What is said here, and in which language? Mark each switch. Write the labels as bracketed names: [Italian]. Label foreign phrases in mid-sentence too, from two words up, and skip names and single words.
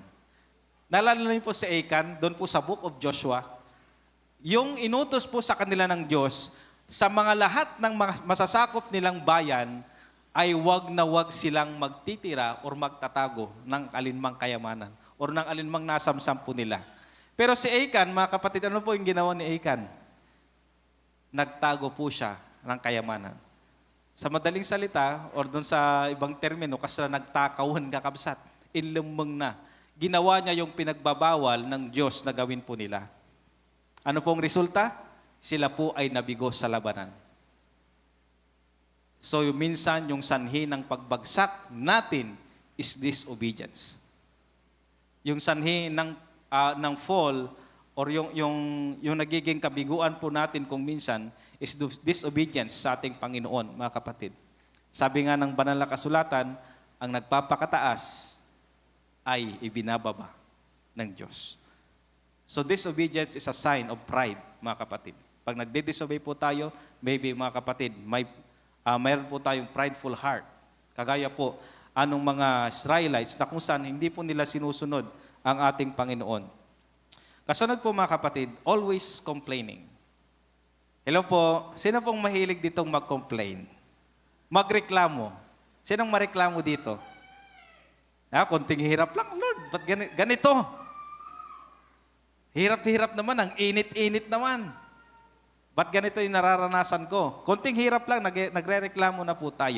[Filipino] Naalala niyo po sa Achan, doon po sa [English] book of Joshua, [Filipino] yung inutos po sa kanila ng Diyos, sa mga lahat ng masasakop nilang bayan, ay wag na wag silang magtitira or magtatago ng alinmang kayamanan or ng alinmang nasamsam po nila. Pero si Achan, mga kapatid, ano po yung ginawa ni Achan? Nagtago po siya ng kayamanan. Sa madaling salita, or doon sa ibang termino, kasi [Iloko] nagtakawan kakabsat, inlumang na. [Filipino] Ginawa niya yung pinagbabawal ng Diyos na gawin po nila. Ano pong resulta? Sila po ay nabigo sa labanan. So minsan yung sanhi ng pagbagsak natin [English] is disobedience. [Filipino] Yung sanhi ng fall or yung nagiging kabiguan po natin kung minsan [English] is disobedience [Filipino] sa ating Panginoon, mga kapatid. Sabi nga ng banal na kasulatan, ang nagpapakataas ay ibinababa ng Diyos. [English] So disobedience is a sign of pride, [Filipino] mga kapatid. Pag nagdi-disobey po tayo, maybe, mga kapatid, mayroon po tayong [English] prideful heart. [Filipino] Kagaya po, anong mga Israelites na kung saan hindi po nila sinusunod ang ating Panginoon. Kasunod po, mga kapatid, [English] always complaining. [Filipino] Hello po, sino pong mahilig ditong mag-complain? Magreklamo. Sinong mareklamo dito? Konting hirap lang, Lord, ba't ganito? Hirap-hirap naman, ang init-init naman. Ba't ganito yung nararanasan ko? Konting hirap lang, nagre-reklamo na po tayo.